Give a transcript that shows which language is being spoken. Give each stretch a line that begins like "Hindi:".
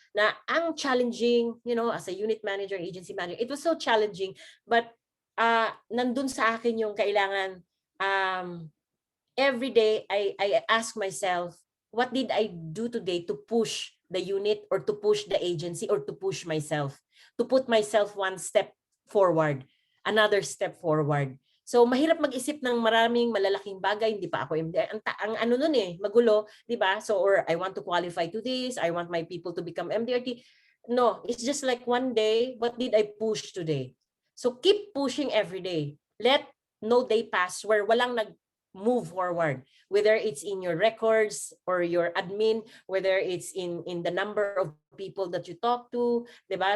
English: Na ang challenging, as a unit manager, agency manager, it was so challenging, but
Filipino: nandun sa akin yung kailangan
English: every day I ask myself, what did I do today to push the unit or to push the agency or to push myself, to put myself one step forward, another step forward.
Filipino: So mahirap mag-isip ng maraming malalaking bagay, hindi pa ako MD. Ang ano nun magulo, 'di ba?
English: So or I want to qualify to this, I want my people to become MDRT. No, it's just like one day, what did I push today? So keep pushing every day. Let no day pass where walang move forward, whether it's in your records or your admin, whether it's in the number of people that you talk to, 'di ba?